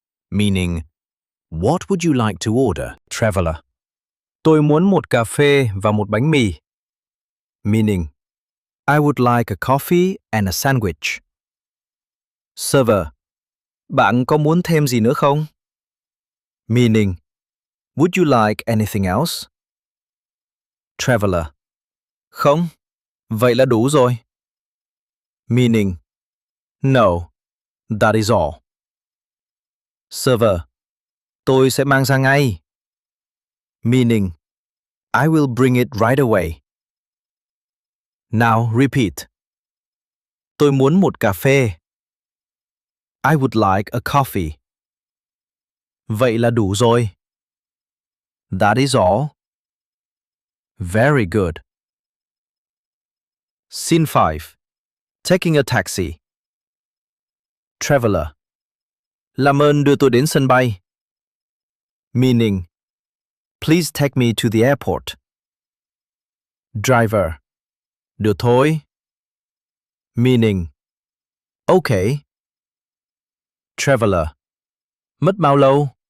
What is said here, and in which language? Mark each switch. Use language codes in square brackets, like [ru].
[en] Meaning, what would you like to order? Traveler. [vi] Tôi muốn một cà phê và một bánh mì. [en] Meaning, I would like a coffee and a sandwich. [vi] Server, bạn có muốn thêm gì nữa không? [en] Meaning, would you like anything else? [vi] Traveler, không, vậy là đủ rồi. [en] Meaning, no, that is all. [vi] Server, tôi sẽ mang ra ngay. [en] Meaning, I will bring it right away. Now repeat. [vi] Tôi muốn một cà phê. [en] I would like a coffee. [vi] Vậy là đủ rồi. [en] That is all. Very good. Scene 5. Taking a taxi. Traveler. [vi] Làm ơn đưa tôi đến sân bay. [en] Meaning, please take me to the airport. [vi] Driver. Được thôi. [en] Meaning, okay. [vi] Traveler. Mất bao lâu?